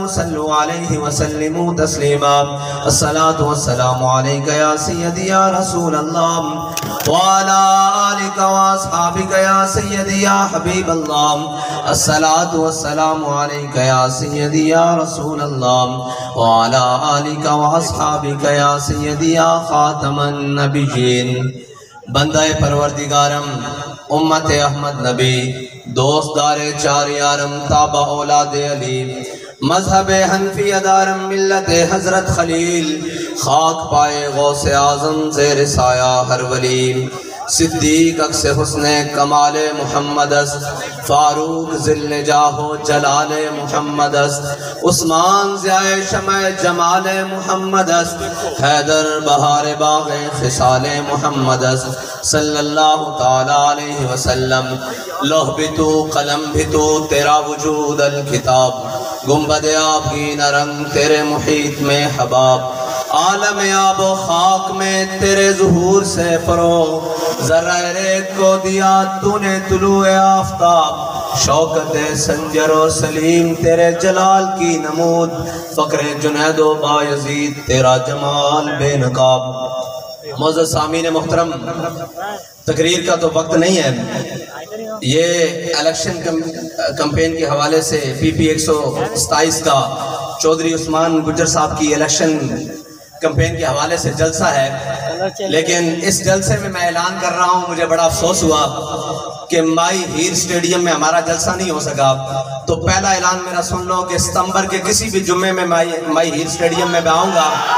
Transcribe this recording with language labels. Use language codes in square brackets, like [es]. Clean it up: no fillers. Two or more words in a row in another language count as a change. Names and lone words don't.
[ar] صلوا عليه وسلموا تسليما الصلاة والسلام عليك يا سيدي يا رسول الله وعلى آلك وأصحابك يا سيدي يا حبيب الله الصلاة والسلام عليك يا سيدي يا رسول الله وعلى آلك وأصحابك يا سيدي يا خاتم النبيين [fa] بندہ پروردگارم امت احمد نبی دوست دار چار یارم تابع اولاد علی مذہب حنفی ادارم ملت حضرت خلیل خاک پائے غوث اعظم زیر سایہ ہر ولی صدیق اکس حسن کمال محمد است فاروق ذل جاہ و جلال محمد است عثمان ضیاء شمع جمال محمد است حیدر بہار باغ خصال محمد [ur] است [ar] صلی اللہ تعالی علیہ وسلم [ur] لوح بھی تو قلم بھی تو تیرا وجود الکتاب گنبد آپ کی نرنگ تیرے محیط میں حباب عالم آب و خاک میں تیرے ظہور سے فروغ ذرہ ریت کو دیا تو نے طلوع آفتاب شوکت سنجر و سلیم تیرے جلال کی نمود فقر جنید و بایزید تیرا جمال بے نقاب معزز سامعین محترم تقریر کا تو وقت نہیں ہے یہ الیکشن کمپین کے حوالے سے پی پی 127 کا چودھری عثمان گجر صاحب کی الیکشن کمپین کے حوالے سے جلسہ ہے لیکن اس جلسے میں میں اعلان کر رہا ہوں مجھے بڑا افسوس ہوا کہ مائی ہیر سٹیڈیم میں ہمارا جلسہ نہیں ہو سکا تو پہلا اعلان میرا سن لو کہ ستمبر کے کسی بھی جمعے میں مائی ہیر سٹیڈیم میں آؤں گا